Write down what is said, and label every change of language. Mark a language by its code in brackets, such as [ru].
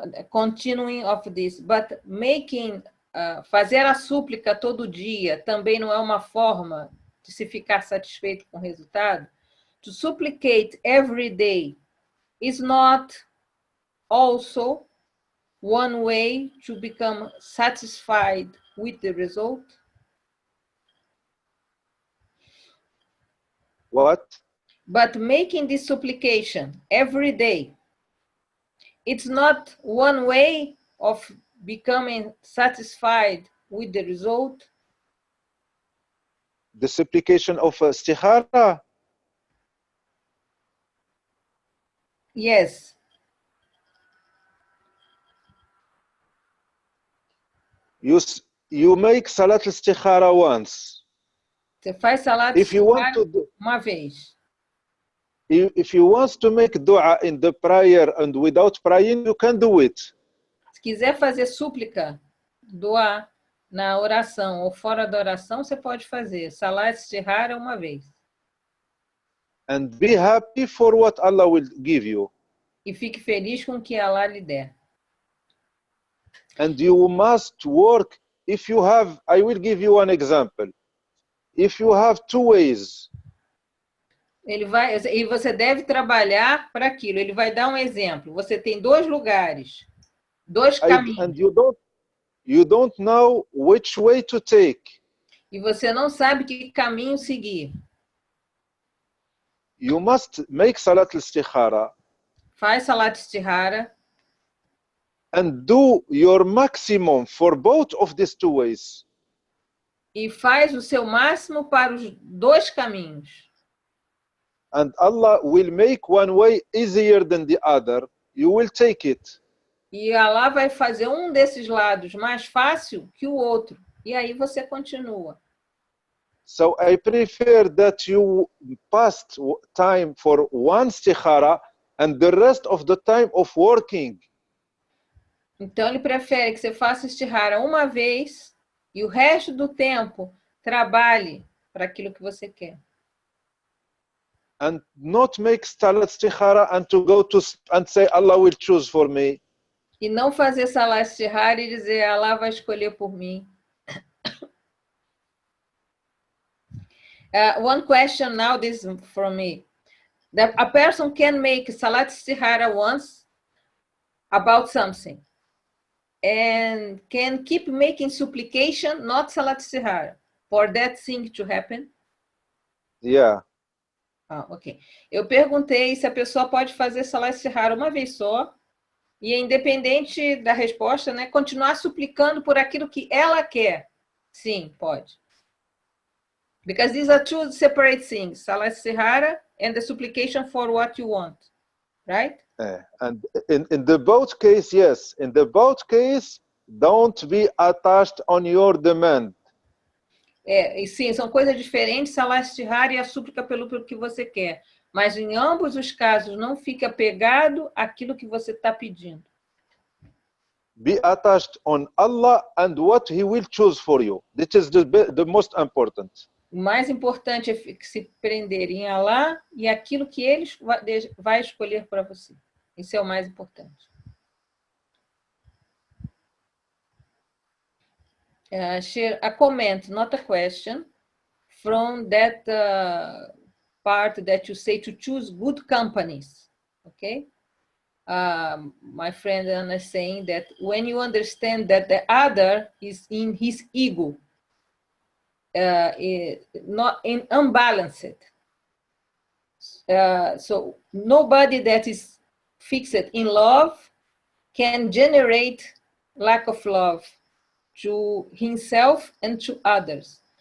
[en] Continuing of this, but making, [pt] fazer a súplica todo dia também não é uma forma de se ficar satisfeito com o resultado. [en] To supplicate every day is not also one way to become satisfied with the result. What? But making this supplication every day, it's not one way of becoming satisfied with the result. The supplication of istikhara? Yes. You make salat istikhara once. [pt] Você faz salat istikhara uma vez. [en] If you want to make dua in the prayer and without praying, you can do it. [pt] Se quiser fazer súplica, dua na oração ou fora da oração, você pode fazer. Salat istikhara uma vez. [en] And be happy for what Allah will give you. [pt] E fique feliz com o que Allah lhe der. [en] And you must work. If you have, I will give you one example. If you have two ways. [pt] E você deve trabalhar para aquilo. Ele vai dar um exemplo. Você tem dois lugares, dois caminhos. [en] And you don't know which way to take. [pt] E você não sabe que caminho seguir. [en] You must make salat istikhara. [pt] Faz salat istikhara. [en] And do your maximum for both of these two ways. [pt] E faz o seu máximo para os dois caminhos. [en] And Allah will make one way easier than the other. You will take it. [pt] E Allah vai fazer um desses lados mais fácil que o outro. E aí você continua. [en] So I prefer that you past time for one istikhara and the rest of the time of working [pt] Então, ele prefere que você faça istikhara uma vez e o resto do tempo trabalhe para aquilo que você quer. [en] And not make salat istikhara and to go to and say Allah will choose for me. [pt] E não fazer salat istikhara e dizer Allah vai escolher por mim. [en] One question now, this is from me. That a person can make salat istikhara once about something and can keep making supplication, not salat istikhara, for that thing to happen? Yeah. Ah, ok. [pt] Eu perguntei se a pessoa pode fazer salat istikhara uma vez só e, independente da resposta, né, continuar suplicando por aquilo que ela quer. Sim, pode. [en] Because these are two separate things, salat istikhara and the supplication for what you want, right? And in the both case, yes. In the both case, don't be attached on your demand. [pt] E sim, são coisas diferentes, salat istikhara e a súplica pelo que você quer. Mas em ambos os casos, não fique apegado àquilo que você está pedindo. [en] Be attached on Allah and what He will choose for you. This is the most important. [pt] O mais importante é se prender em Allah e aquilo que Ele vai escolher para você. Isso é o mais importante. [en] Share a comment, not a question, from that part that you say to choose good companies. Okay? My friend Anna is saying that when you understand that the other is in his ego, not in unbalanced, so nobody that is fixed in love can generate lack of love to himself and to others.